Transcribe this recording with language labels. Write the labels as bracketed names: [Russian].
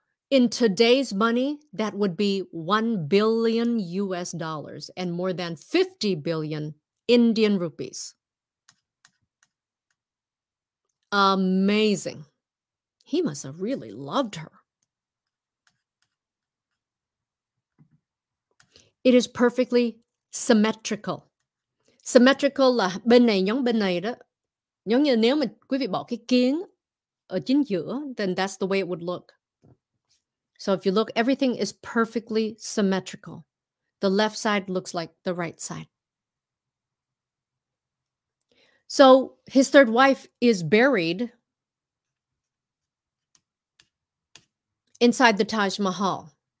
[English] In today's money, that would be 1 billion US dollars and more than 50 billion Indian rupees. Amazing. He must have really loved her. It is perfectly symmetrical. [Vietnamese] Symmetrical là bên này giống bên này đó. Giống như nếu mà quý vị bỏ cái kiếng ở chính giữa, [English] then that's the way it would look. So if you look, everything is perfectly symmetrical. The left side looks like the right side. So his third wife is buried inside the Taj Mahal.